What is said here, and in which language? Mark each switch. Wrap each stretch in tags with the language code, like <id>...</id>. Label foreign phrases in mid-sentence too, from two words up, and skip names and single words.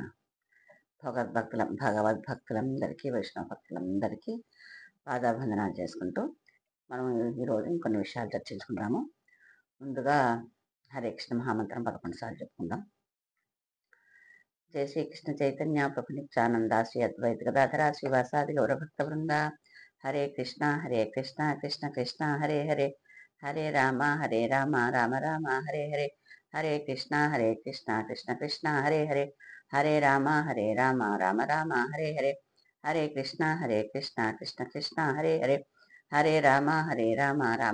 <te>భగవద్భక్తులందరికీ, వైష్ణవ భక్తులందరికీ పాదాభివందనాలు చేసుకుంటూ మనం ఈరోజు ఇంకొన్ని విషయాలు చర్చించుకుందాము. ముందుగా హరే కృష్ణ మహామంత్రం 11 సార్లు చెప్పుకుందాం.</te> <sa>జై శ్రీకృష్ణ చైతన్య ప్రభు నిత్యానంద శ్రీ అద్వైత గదాధర శ్రీవాసాది గౌరభక్త బృంద. హరే కృష్ణ కృష్ణ కృష్ణ హరే హరే, హరే రామ రామ రామ హరే హరే, హరే కృష్ణ కృష్ణ కృష్ణ హరే హరే, హరే రామ రామ రామ హరే హరే, హరే కృష్ణ కృష్ణ కృష్ణ హరే హరే, హరే రామ రామ</sa>